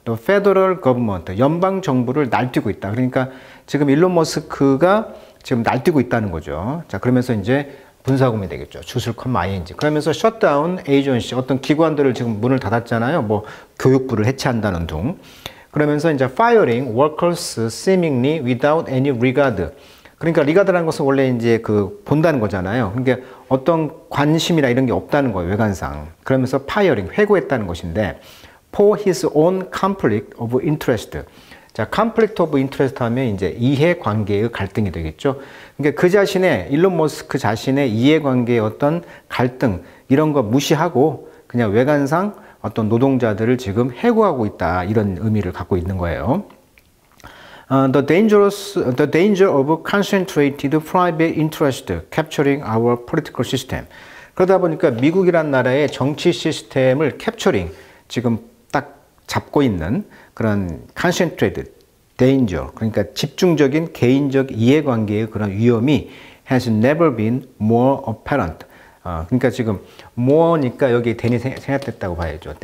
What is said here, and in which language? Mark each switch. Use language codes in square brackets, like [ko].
[ko] 또 [en] federal government, [ko] 연방 정부를 날뛰고 있다. 그러니까 지금 일론 머스크가 지금 날뛰고 있다는 거죠. 자, 그러면서 이제 분사구문이 되겠죠. 주술 컴 ing. 그러면서 [en] shutdown agency, [ko] 어떤 기관들을 지금 문을 닫았잖아요. 뭐 교육부를 해체한다는 둥. [en] 그러면서 이제 firing workers seemingly without any regard. [ko] 그러니까 리가드라는 것은 원래 이제 본다는 거잖아요. 그러니까 어떤 관심이나 이런 게 없다는 거예요, 외관상. 그러면서 파이어링, 회고했다는 것인데, [en] for his own conflict of interest. [ko] 자, [en] conflict of interest [ko] 하면 이제 이해관계의 갈등이 되겠죠. 그러니까 그 자신의, 일론 머스크 자신의 이해관계의 어떤 갈등, 이런 거 무시하고 그냥 외관상 어떤 노동자들을 지금 해고하고 있다. 이런 의미를 갖고 있는 거예요. [en] The danger of concentrated private interest capturing our political system. [ko] 그러다 보니까 미국이란 나라의 정치 시스템을 캡처링, 지금 딱 잡고 있는 그런 [en] concentrated danger, [ko] 그러니까 집중적인 개인적 이해관계의 그런 위험이 [en] has never been more apparent. [ko] 그러니까 지금 more니까 여기 than이 생략됐다고 봐야죠.